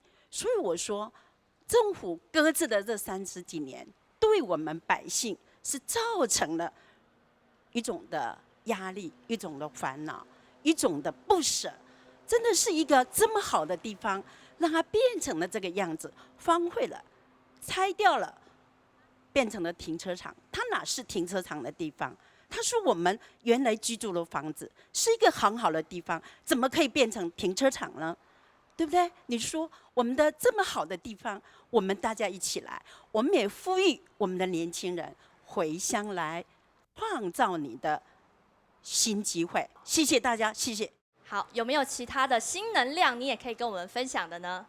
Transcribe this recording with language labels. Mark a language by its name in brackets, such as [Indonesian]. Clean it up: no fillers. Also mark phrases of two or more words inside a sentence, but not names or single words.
[Chinese] 所以我說，政府擱置的這30幾年，對我們百姓是造成了一種的壓力，一種的煩惱，一種的不捨。真的是一個這麼好的地方，讓它變成了這個樣子，荒廢了，拆掉了。變成了停車場，它哪是停車場的地方？它是我們原來居住的房子，是一個很好的地方，怎麼可以變成停車場呢？對不對？你說我們的這麼好的地方，我們大家一起來，我們也呼籲我們的年輕人回鄉來創造你的新機會。謝謝大家，謝謝。好，有沒有其他的新能量，你也可以跟我們分享的呢？